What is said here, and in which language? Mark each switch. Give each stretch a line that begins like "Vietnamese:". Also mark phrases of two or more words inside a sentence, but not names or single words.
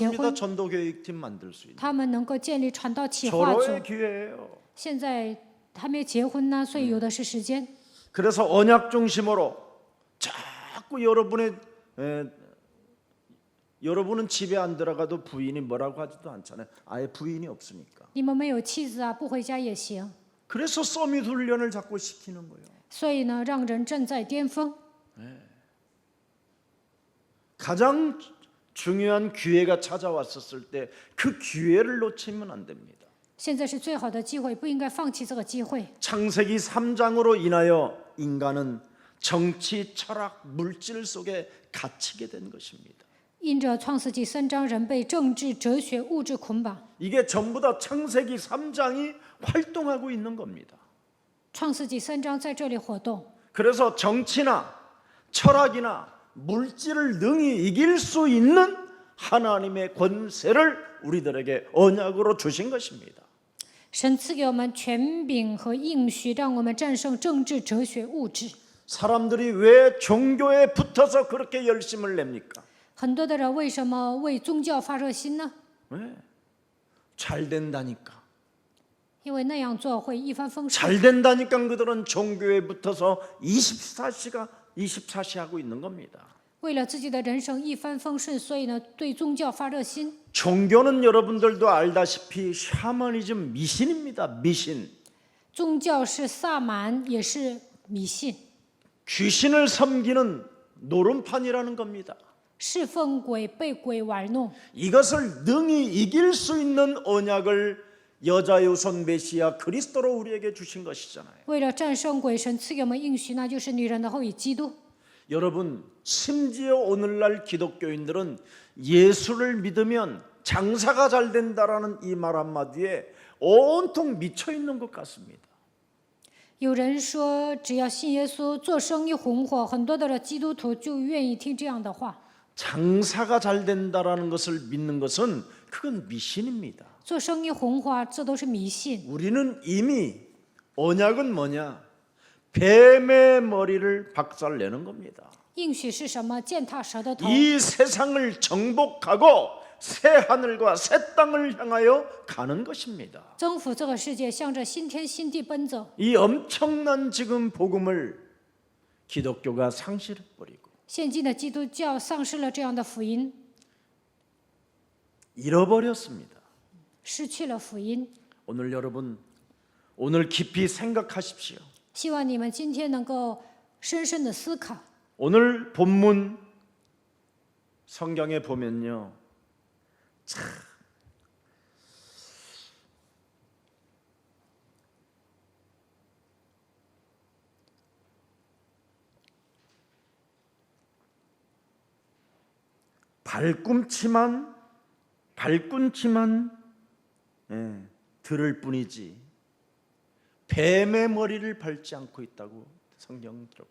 Korean: 좋습니다.
Chinese: 婚，
Korean: 전도 기획팀 만들 수 있는
Chinese: 他们能够建立传道企划组。
Korean: 절호의 기회예요.
Chinese: 现在还没有结婚呢，所以有的是时间。
Korean: 그래서 언약 중심으로 자꾸 여러분의 여러분은 집에 안 들어가도 부인이 뭐라고 하지도 않잖아요. 아예 부인이 없으니까.
Chinese: 你们没有妻子啊，不回家也行。
Korean: 그래서 서밋 훈련을 자꾸 시키는 거예요.
Chinese: 所以呢，让人正在巅峰。
Korean: 가장 중요한 기회가 찾아왔었을 때 그 기회를 놓치면 안 됩니다.
Chinese: 现在是最好的机会，不应该放弃这个机会。
Korean: 창세기 3장으로 인하여 인간은 정치, 철학, 물질 속에 갇히게 된 것입니다.
Chinese: 因着创世纪3章，人被政治、哲学、物质捆绑。
Korean: 이게 전부 다 창세기 3장이 활동하고 있는 겁니다.
Chinese: 创世纪3章在这里活动，
Korean: 그래서 정치나 철학이나 물질을 능히 이길 수 있는 하나님의 권세를 우리들에게 언약으로 주신 것입니다.
Chinese: 神赐给我们权柄和应许，让我们战胜政治、哲学、物质。
Korean: 사람들이 왜 종교에 붙어서 그렇게 열심을 냅니까?
Chinese: 很多的人为什么为宗教发热心呢？
Korean: 네. 잘 된다니까.
Chinese: 因为那样做会一帆风顺。
Korean: 잘 된다니까 그들은 종교에 붙어서 24시 하고 있는 겁니다.
Chinese: 为了自己的人生一帆风顺，所以呢，对宗教发热心。
Korean: 종교는 여러분들도 알다시피 샤머니즘 미신입니다. 미신.
Chinese: 宗教是萨满，也是迷信，
Korean: 귀신을 섬기는 노름판이라는 겁니다.
Chinese: 侍奉鬼，被鬼玩弄。
Korean: 이것을 능히 이길 수 있는 언약을 여자의 우선 메시아 그리스도로 우리에게 주신 것이잖아요.
Chinese: 为了战胜鬼，神赐给我们应许，那就是女人的后裔基督。
Korean: 여러분, 심지어 오늘날 기독교인들은 예수를 믿으면 장사가 잘 된다라는 이 말 한마디에 온통 미쳐 있는 것 같습니다.
Chinese: 有人说，只要信耶稣，做生意红火，很多的基督徒就愿意听这样的话。
Korean: 장사가 잘 된다라는 것을 믿는 것은 그건 미신입니다.
Chinese: 做生意红火，这都是迷信。
Korean: 우리는 이미 언약은 뭐냐? 뱀의 머리를 박살내는 겁니다.
Chinese: 应许是什么？践踏蛇的头。
Korean: 이 세상을 정복하고 새 하늘과 새 땅을 향하여 가는 것입니다.
Chinese: 征服这个世界，向着新天新地奔走。
Korean: 이 엄청난 지금 복음을 기독교가 상실해버리고
Chinese: 现今的基督教丧失了这样的福音，
Korean: 잃어버렸습니다.
Chinese: 失去了福音。
Korean: 오늘 여러분, 오늘 깊이 생각하십시오.
Chinese: 希望你们今天能够深深的思考。
Korean: 오늘 본문 성경에 보면요, 참 발꿈치만 들을 뿐이지 뱀의 머리를 밟지 않고 있다고 성경 기록합니다.